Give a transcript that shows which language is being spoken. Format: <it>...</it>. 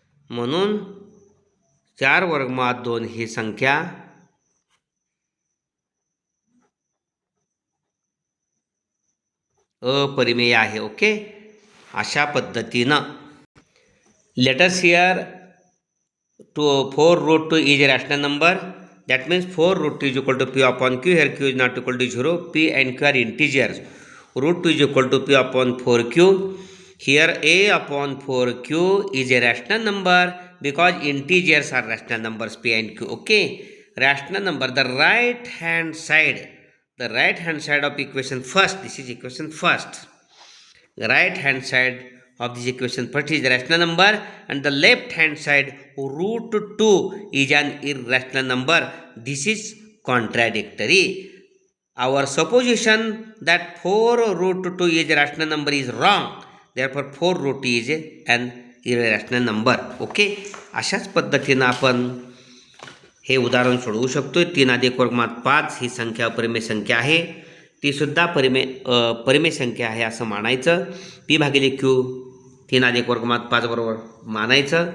<mr>म्हणून 4 वर्गमुळात 2 ही संख्या अपरिमेय आहे. ओके. अशा पद्धतीनं</mr> <en>Let us here 4√2 is a rational number. That means 4√2 is equal to P upon Q. Here Q is not equal to 0. P and Q are integers. √2 is equal to P upon 4Q. Here A upon 4Q is a rational number because integers are rational numbers P and Q. Okay. Rational number. The right hand side of equation first. This is equation first. The right hand side of this equation first is the rational number and the left hand side √2 is an irrational number. This is contradictory. Our supposition that 4√2 is a rational number is wrong. Therefore 4√2 is an irrational number.</en> <mr>Okay, अशाच पद्धतीनं आपण हे उदाहरण सोडवू शकतो. 3 अधिक वर्गमात 5 ही संख्या अपरिमेय संख्या आहे, तीसुद्धा परिमेय संख्या आहे असं मानायचं. पी भागिले क्यू 3 अधिक वर्गमात 5 बरोबर मानायचं.</mr>